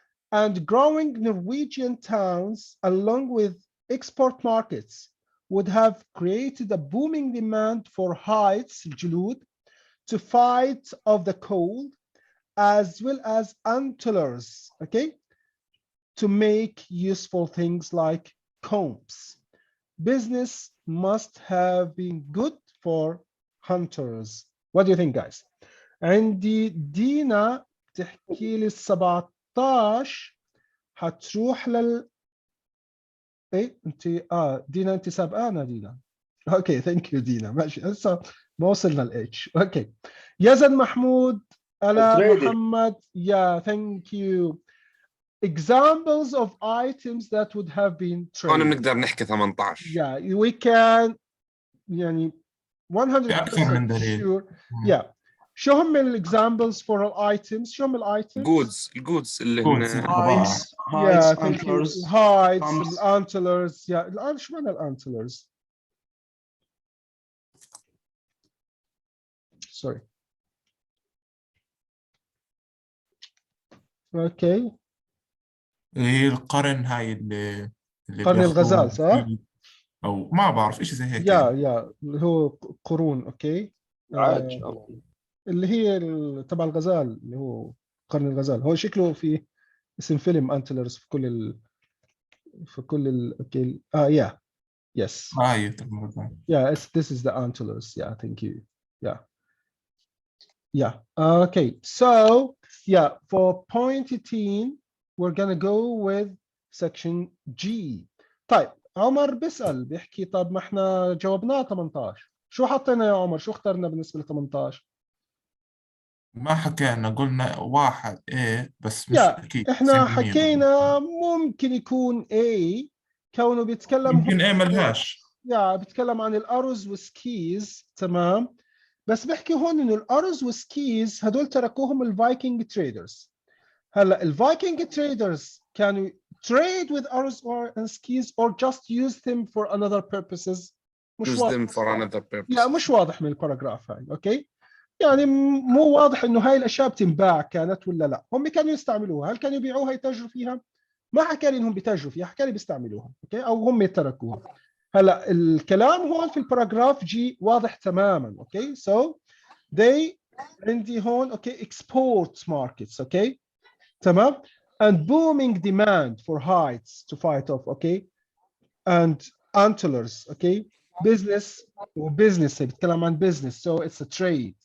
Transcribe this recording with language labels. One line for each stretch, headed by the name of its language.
English: And growing Norwegian towns, along with export markets, would have created a booming demand for hides, julud, to fight off the cold, as well as antlers, to make useful things like combs. Business must have been good for hunters. What do you think, guys?
Arabic: عندي دينا تحكي لي 17 هتروح ايه انت دينا انت سابقانا دينا. اوكي ثانك يو دينا ماشي لسه ما وصلنا الاتش. اوكي يزن محمود الا محمد ثانك يو.
English: Examples of items that would have been
Arabic: هون
English: traded.
Arabic: بنقدر نحكي 18.
English: Yeah, we can يعني
Arabic: أكثر من 100% دليل.
English: sure. Yeah.
Arabic: شو هم examples for all items؟ شو هم items؟ الجودز اللي
English: goods
Arabic: هن
English: Hides, Yeah, hides, thank you. antlers, Hides, combs. antlers. Yeah, شو معنى antlers؟ Sorry. Okay.
Arabic: هي القرن هاي اللي قرن بياخدوه الغزال صح؟ أو ما بعرف إشي زي هيك. يا اللي هو قرون اوكي. عاج. اللي هي تبع الغزال اللي هو قرن الغزال، هو شكله في اسم فيلم انتلرز في كل ال اوكي yeah yes تمام.
English: yeah this is the antlers. Yeah, thank you. Yeah okay, so yeah, for point 18 we're gonna go with section G.
Arabic: طيب عمر بيسأل بيحكي طب ما احنا جاوبناه 18، شو حطينا يا عمر؟ شو اخترنا بالنسبة ل 18؟ ما حكينا، قلنا واحد بس مش أكيد. احنا 90% حكينا ممكن يكون A كونه بيتكلم يمكن ملهاش. بيتكلم عن الأرز والسكيز. تمام، بس بحكي هون انه الأرز والسكيز هدول تركوهم الفايكنج تريدرز.
English: هلا الفايكنج تريدرز كانوا trade with arrows and skis or just use them for another purposes.
Arabic: مش واضح. مش واضح من الباراجراف هاي. اوكي، يعني مو واضح انه هاي الاشياء بتنباع كانت ولا لا. هم كانوا يستعملوها، هل كانوا يبيعوها يتاجروا فيها؟ ما حكى لي انهم بيتاجروا فيها، حكى لي بيستعملوها. اوكي، او هم تركوها. هلا الكلام هون في الباراجراف جي واضح تماما. اوكي، so they عندي هون اوكي export markets.
English: Okay تمام، and booming demand for hides to fight off. Okay and antlers. Okay business وbusiness بيتكلم عن business, so it's a trade.